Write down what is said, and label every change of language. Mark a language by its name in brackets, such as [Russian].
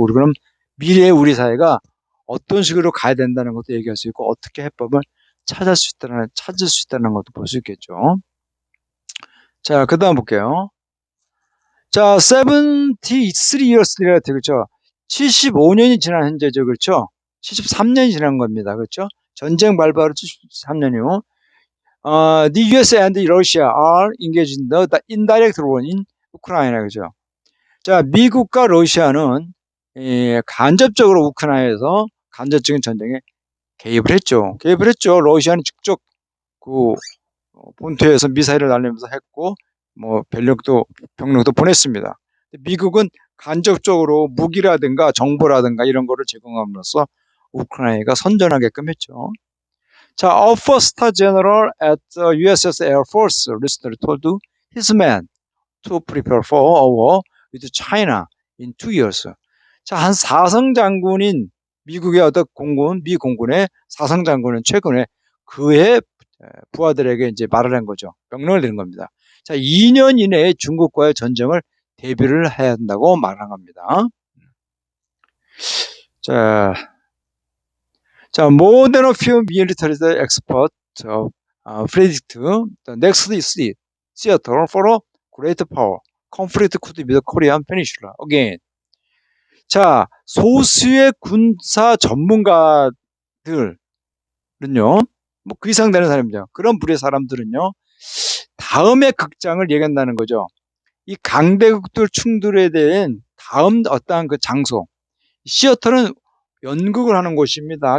[Korean] 우리 그럼 미래의 우리 사회가 어떤 식으로 가야 된다는 것도 얘기할 수 있고 어떻게 해법을 찾을 수 있다는 것도 볼 수 있겠죠. 자, 그다음 볼게요. 자, [English] 73 years later, [Korean] 그렇죠? 75년이 지난 현재죠, 그렇죠? 73년이 지난 겁니다, 그렇죠? 전쟁 발발로 73년이요. [English] The US and Russia are engaged in the indirect war in Ukraine, [Korean] 그죠? 자, 미국과 러시아는 간접적으로 우크라이나에서 간접적인 전쟁에 개입을 했죠. 러시아는 직접 그 본토에서 미사일을 날리면서 했고, 뭐 병력도 보냈습니다. 미국은 간접적으로 무기라든가 정보라든가 이런 거를 제공함으로써 우크라이나가 선전하게끔 했죠. 자, [English] a first general at the USS Air Force recently told his men to prepare for a war with China in 2 years. [Korean] 자, 한 사성 장군인 미국의 어떤 미 공군의 사성 장군은 최근에 그의 부하들에게 이제 말을 한 거죠. 명령을 내린 겁니다. 자, 2년 이내에 중국과의 전쟁을 대비를 해야 한다고 말한 겁니다. 자, [English] more than a few military experts predict the next theater for a great power conflict could be the Korean Peninsula again. [Korean] 자, 소수의 군사 전문가들은요, 뭐 그 이상 되는 사람이죠. 그런 부류의 사람들은요, 다음의 극장을 얘기한다는 거죠. 이 강대국들 충돌에 대한 다음 어떠한 그 장소, 시어터는 연극을 하는 곳입니다.